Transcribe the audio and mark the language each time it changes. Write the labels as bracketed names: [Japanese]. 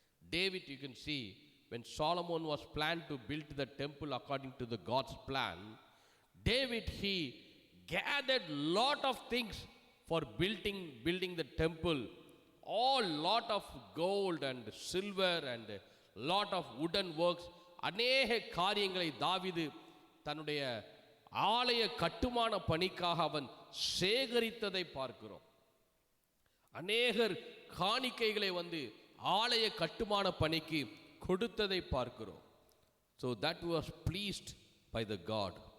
[English] David, you can see, when Solomon was planned to build the temple according to the God's plan, David, he gathered lot of things for building the temple. All lot of gold and silver and lot of wooden works. [Tamil] அநேக காரியங்களை தாவீது தன்னுடைய ஆலய கட்டுமான பணிக்காக அவன் சேகரித்ததை பார்க்கிறோம். அநேகர் காணிக்கைகளை ஆலய கட்டுமான பணிக்கு கொடுத்ததை பார்க்கிறோம். [English] So that was pleased by the God.